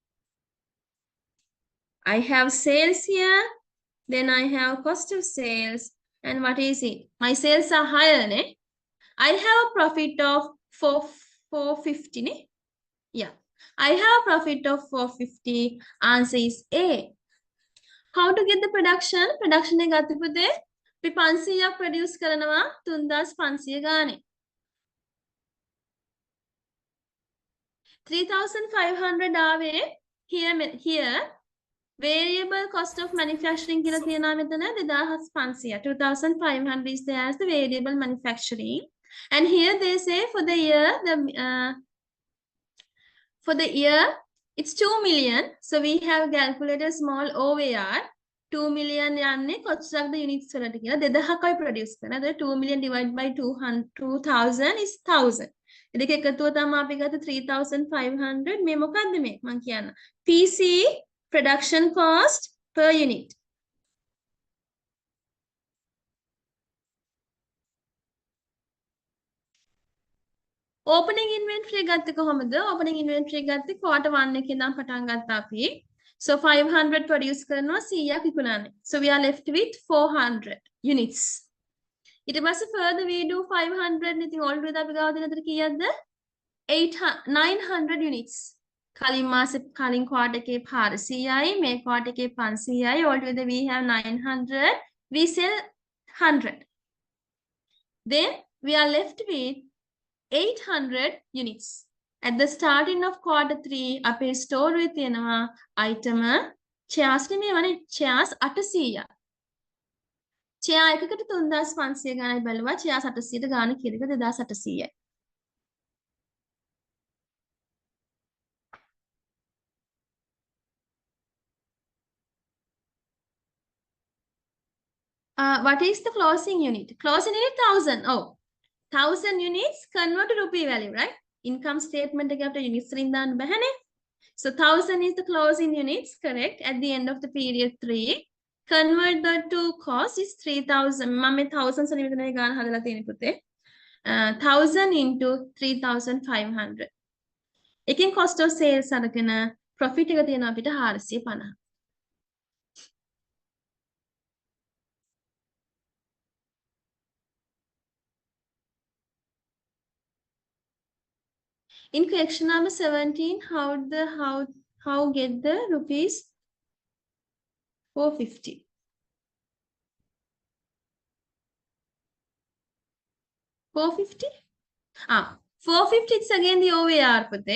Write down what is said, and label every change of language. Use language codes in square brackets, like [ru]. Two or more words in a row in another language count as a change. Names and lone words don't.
[en] I have sales here, then I have cost of sales, and what is it? My sales are higher, ne? I have a profit of 450, ne? Yeah, I have a profit of 450. Answer is A. How to get the production? [si] Production එක ගත්ත පුතේ අපි 500ක් produce කරනවා 3500 ගානේ. [en] 3500 ආවේ here variable cost of manufacturing [si] කියලා තියෙනවා මෙතන [en] 2500. 2500 is there as the variable manufacturing, and here they say for the year it's 2 million. So we have calculated small OVR. [si] 2 million යන්නේ කොච්චරද units වලට කියලා 2000යි produce කරන. [en] අද 2 million divided by 2000 is 1000. [si] ඒ දෙක එකතුව තමයි අපි ගත්ත 3500. මේ මොකද්ද මේ මම කියන්න. [en] PC production cost per unit. Opening inventory [si] ගත්තේ කොහොමද? [en] Opening inventory [si] ගත්තේ quarter 1 එකේ ඉඳන් පටන් ගත්තා අපි. So 500 produce කරනවා 100ක් විකුණන්නේ. [en] So we are left with 400 units. [si] ඊට පස්සේ [en] further we do [si] 500 ඉතින් altogether අපි ගාව දෙන අතර කීයක්ද? 900 units. කලින් මාසේ කලින් quarter එකේ 400යි මේ quarter එකේ 500යි [en] altogether we have 900. We sell 100. Then we are left with 800 units. At the starting of quarter 3, [si] අපේ store එකේ තියෙනවා item chairs නෙමෙයි chairs 800. chair එකකට 3500 ගානයි බැලුවා. chairs 800ට ගාන කියන එක 2800යි. [en] What is the closing unit? Closing unit 1000. Oh, 1000 units convert to rupee value, right? [si] Income statement එකේ අපිට units වලින් දාන්න බැහැනේ. [en] So 1000 is the closing units, correct? At the end of the period 3, convert that to cost is 3000. [si] මම මේ 1000 වලින් විතරයි ගාන හදලා තියෙන්නේ පුතේ. [en] 1000 into 3500. [si] එකෙන් [en] cost of sales [si] අරගෙන profit එක තියෙනවා අපිට 450. [en] In question number 17, how get the rupees 450? 450? 450 is again the OVR පුතේ.